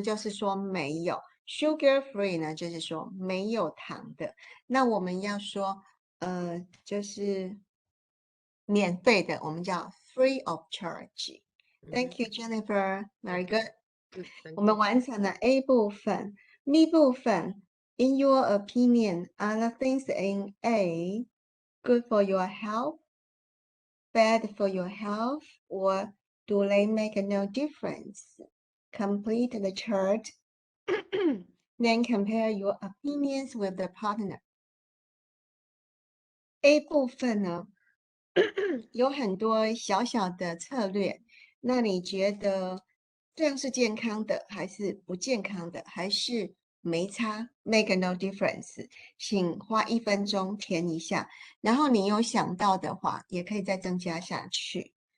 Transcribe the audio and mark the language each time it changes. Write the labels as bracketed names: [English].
[Chinese] 就是说没有 sugar free 呢，就是说没有糖的。那我们要说，就是免费的，我们叫 [English] free of charge. Thank you, Jennifer. Very good. [Chinese] 我们完成了 A 部分 ，B 部分。 [English] In your opinion, are the things in A good for your health, bad for your health, or do they make no difference? Complete the chart, then compare your opinions with the partner. [Chinese] A 部分呢，有很多小小的策略，那你觉得这样是健康的，还是不健康的，还是没差 ？ [English] Make no difference， [Chinese] 请花1分钟填一下，然后你有想到的话，也可以再增加下去。